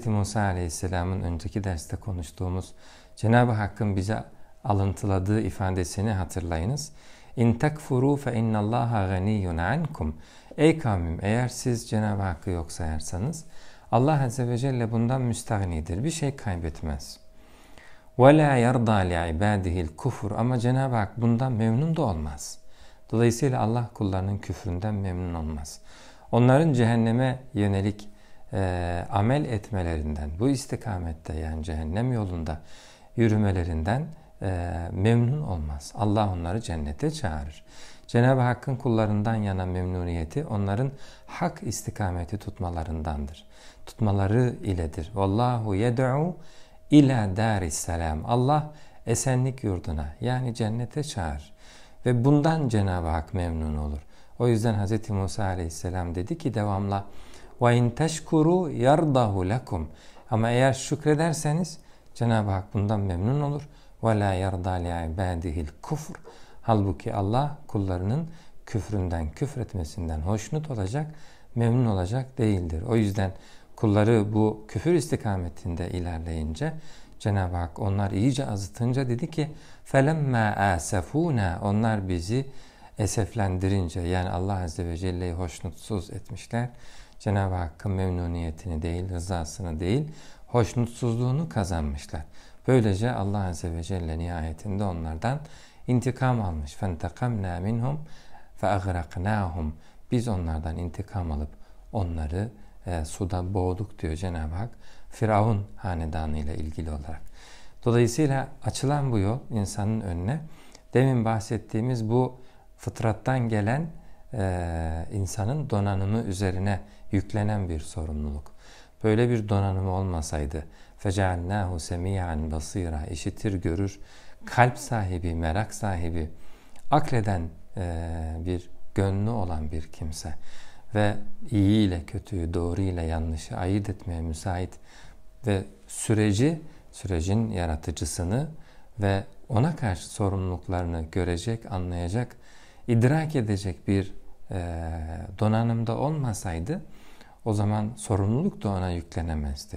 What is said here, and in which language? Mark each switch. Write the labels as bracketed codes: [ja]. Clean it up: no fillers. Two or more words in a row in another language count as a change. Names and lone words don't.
[tr] Musa Aleyhisselam'ın önceki derste konuştuğumuz Cenab-ı Hakk'ın bize alıntıladığı ifadesini hatırlayınız. [ar] إن تكفروا فإن الله غني عنكم. [tr] Ey kavmim, eğer siz Cenab-ı Hakk'ı yok sayarsanız Allah [ar] عز وجل [tr] bundan müstahnidir. Bir şey kaybetmez. [ar] وَلَا يَرْضَى لِعِبَادِهِ الْكُفُرُ. [tr] Ama Cenab-ı Hak bundan memnun da olmaz. Dolayısıyla Allah kullarının küfründen memnun olmaz. Onların cehenneme yönelik amel etmelerinden, bu istikamette yani cehennem yolunda yürümelerinden memnun olmaz. Allah onları cennete çağırır. Cenab-ı Hakk'ın kullarından yana memnuniyeti onların hak istikameti tutmalarındandır. Tutmaları iledir. [ar] والله يدعو إلى دار السلام. [tr] Allah esenlik yurduna yani cennete çağırır. Ve bundan Cenab-ı Hak memnun olur. O yüzden Hz. Musa Aleyhisselam dedi ki devamla [ar] وَاِنْ تَشْكُرُوا يَرْضَهُ لَكُمْ. [tr] Ama eğer şükrederseniz Cenab-ı Hak bundan memnun olur. [ar] وَلَا يَرْضَى لِعِبَادِهِ الْكُفْرِ. [tr] Halbuki Allah kullarının küfründen, küfretmesinden hoşnut olacak, memnun olacak değildir. O yüzden kulları bu küfür istikametinde ilerleyince Cenab-ı Hak onlar iyice azıtınca dedi ki [ar] فَلَمَّا آسَفُونَا. [tr] Onlar bizi eseflendirince yani Allah [ar] عز وجل [tr] hoşnutsuz etmişler. Cenab-ı Hakk'ın memnuniyetini değil, rızasını değil, hoşnutsuzluğunu kazanmışlar. Böylece Allah [ar] عز وجل [tr] nihayetinde onlardan intikam almış. [ar] فَانْتَقَمْنَا مِنْهُمْ فَاَغْرَقْنَاهُمْ. [tr] Biz onlardan intikam alıp onları suda boğduk diyor Cenab-ı Hak. Firavun hanedanı ile ilgili olarak. Dolayısıyla açılan bu yol insanın önüne demin bahsettiğimiz bu fıtrattan gelen insanın donanımı üzerine yüklenen bir sorumluluk. Böyle bir donanımı olmasaydı [ar] فَجَعَلْنَاهُ سَمِيعًا بَصِيرًا. [tr] İşitir, görür, kalp sahibi, merak sahibi, akleden bir gönlü olan bir kimse ve iyi ile kötüyü, doğru ile yanlışı ayırt etmeye müsait ve sürecin yaratıcısını ve ona karşı sorumluluklarını görecek, anlayacak, idrak edecek bir donanımda olmasaydı o zaman sorumluluk da ona yüklenemezdi.